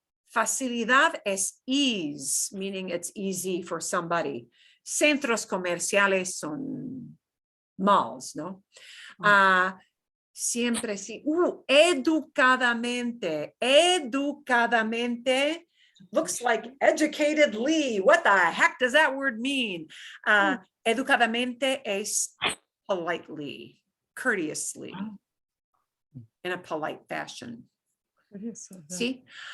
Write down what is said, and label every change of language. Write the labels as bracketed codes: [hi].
[en] Facilidad es ease, meaning it's easy for somebody. [es] Centros comerciales son malls, ¿no? Siempre sí. Educadamente. [en] Educadamente looks like educatedly. What the heck does that word mean? Educadamente es politely, courteously, in a polite fashion. See?